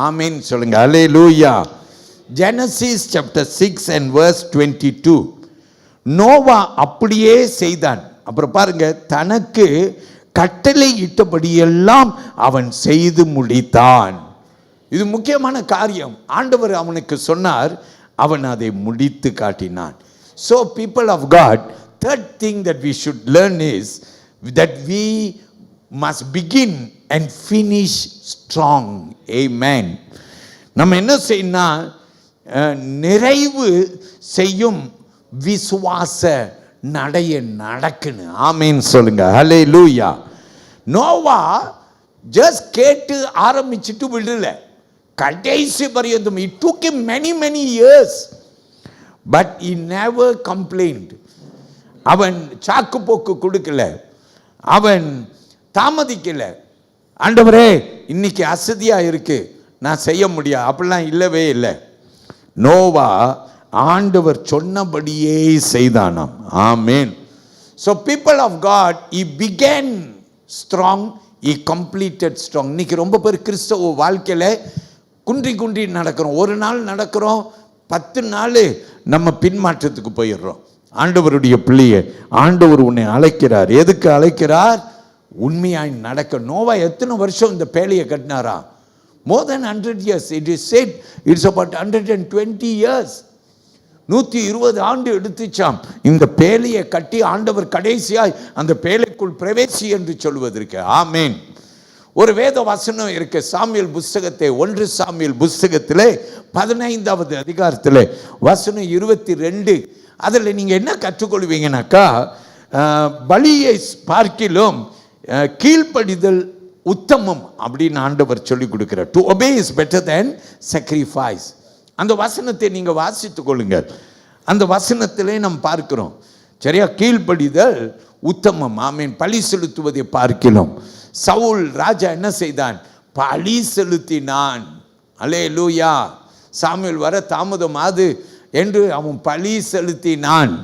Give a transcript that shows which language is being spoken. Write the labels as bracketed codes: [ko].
[ta] ஆமென் சொல்லுங்க ஹல்லேலூயா. [en] Genesis chapter 6 and verse 22. [ta] Noah அப்படியே செய்தான். அப்புறம் பாருங்க, தனக்கு கட்டளை இட்டபடியெல்லாம் அவன் செய்து முடித்தான். இது முக்கியமான காரியம். ஆண்டவர் அவனுக்கு சொன்னார், அவன் அதை முடித்து காட்டினான். [en] So people of God, third thing that we should learn is that we must begin and finish strong. [ta] Amen. நம்ம என்ன செய்யணும்? நிறைவு செய்யும் விசுவாச நடைய நடக்கணும். ஆமென் சொல்லுங்க ஹல்லேலூயா. நோவா ஜஸ்ட் கேட்டு ஆரம்பிச்சுட்டு விடல, கடைசி பரியந்தம். [en] It took him many years, but he never complained. [ta] அவன் சாக்கு போக்கு கொடுக்கல, அவன் தாமதிக்கல. ஆண்டவரே இன்னைக்கு அசதியா இருக்கு, நான் செய்ய முடியாது, அப்படிலாம் இல்லவே இல்லை. நோவா ஆண்டவர் சொன்னபடியே செய்தானாம். ஆமென். [en] So people of God, he began strong, he completed strong. [ta] இன்னைக்கு ரொம்ப பேர் கிறிஸ்தவ வாழ்க்கையில குன்றி குன்றி நடக்கிறோம். ஒரு நாள் நடக்கிறோம், 10 நாள் நம்ம பின்மாற்றத்துக்கு போயிடுறோம். ஆண்டவருடைய பிள்ளையை ஆண்டவர் உன்னை அழைக்கிறார். எதுக்கு அழைக்கிறார்? உண்மையாய் நடக்க. நோவா எத்தனை வருஷம் இந்த பேழையை கட்டினாரா? [en] More than 100 years. It is said it's about 120 years. [ta] 120 ஆண்டு எடுத்துச்சாம் இந்த பேழையை கட்டி. ஆண்டவர் கடைசியாய் அந்த பேழைக்குள் பிரவேசி என்று சொல்வதற்கு. ஆமென். ஒரு வேத வசனம் இருக்கு, சாமுவேல் புஸ்தகத்தை 1 சாமுவேல் புஸ்தகத்திலே 15வது அதிகாரத்தில் வசனம் 22. அதில் நீங்கள் என்ன கற்றுக்கொள்வீங்கன்னாக்கா, பலியை பார்க்கிலும் கீழ்ப்படிதல் உத்தமம் அப்படின்னு ஆண்டவர் சொல்லிக் கொடுக்கிறார். [en] To obey is better than sacrifice. [ta] அந்த வசனத்தை நீங்கள் வாசித்துக் கொள்ளுங்கள். அந்த வசனத்திலே நாம் பார்க்கிறோம், சரியா? கீழ்ப்படிதல் உத்தமம். ஆமென். பலி செலுத்துவதை பார்க்கிறோம். சவுல் ராஜா என்ன செய்தான்? பலி செலுத்தினான். அல்லேலூயா. சாமுவேல் வர தாமதமாது என்று அவன் பலி செலுத்தினான்.